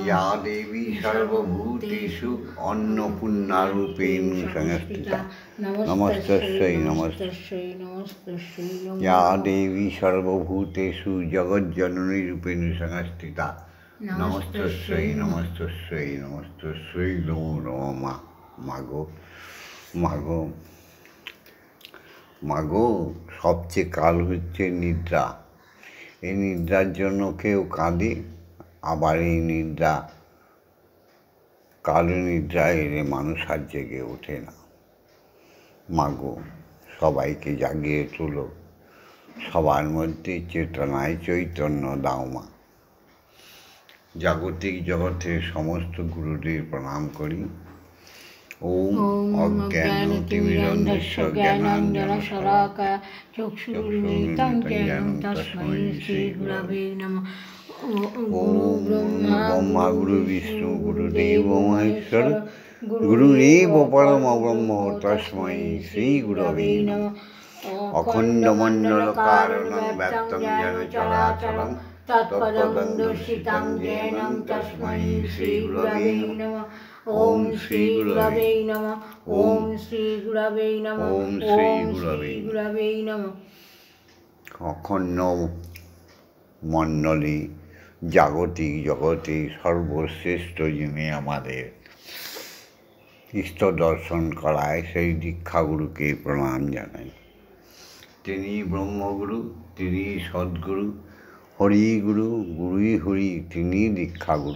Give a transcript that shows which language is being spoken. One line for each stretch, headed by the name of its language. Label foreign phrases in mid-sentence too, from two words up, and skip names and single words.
Sanskrit: ইয়া দেবী সর্বভূতেষু অন্নপূর্ণারূপেণ সংস্থিতা, নমস্তস্যৈ নমস্তস্যৈ নমস্তস্যৈ নমো নমঃ। ইয়া দেবী সর্বভূতেষু জগজ্জননীরূপেণ সংস্থিতা, নমস্তস্যৈ নমস্তস্যৈ নমস্তস্যৈ নমো নমঃ।
Bangla: মা মাগো, মাগো, মাগো, সবচেয়ে কাল হচ্ছে নিদ্রা। এই নিদ্রার জন্য কেউ কাঁদে, আবার এই নিদ্রা, কালো নিদ্রা এলে মানুষ আর জেগে ওঠে না। মাগো, সবাইকে জাগিয়ে তোলো, সবার মধ্যে চেতনায় চৈতন্য দাও মা। জাগতিক জগতের সমস্ত গুরুদের প্রণাম করি।
Sanskrit: ওম অজ্ঞানতিমিরন্ধস্য জ্ঞানাঞ্জনশলাকয়া চক্ষুरुन्मीलितं येन তস্मै শ্রীগুরবে নমঃ। ওম ব্রহ্মা গুরু বিষ্ণু গুরুদেব মহেশ্বর, গুরুরেব পরম ব্রহ্ম তস্मै শ্রীগুরবে নমঃ। অখণ্ডমণ্ডলকারণং ব্যাপ্তং যেন চরাচরং, তৎপদং দর্শিতং येन তস্मै শ্রীগুরবে নমঃ। ওম শ্রী গুরবে নমঃ। ওম শ্রী গুরবে নমঃ। ওম শ্রী গুরবে নমঃ।
Bangla: অখণ্ড মণ্ডলী জাগতিক জগতে সর্বশ্রেষ্ঠ যিনি আমাদের ইষ্ট দর্শন করায়, সেই দীক্ষাগুরুকে প্রণাম জানাই। তিনি ব্রহ্মগুরু, তিনি সদ্গুরু, হরিগুরু, গুরুই হরি, তিনি দীক্ষাগুরু।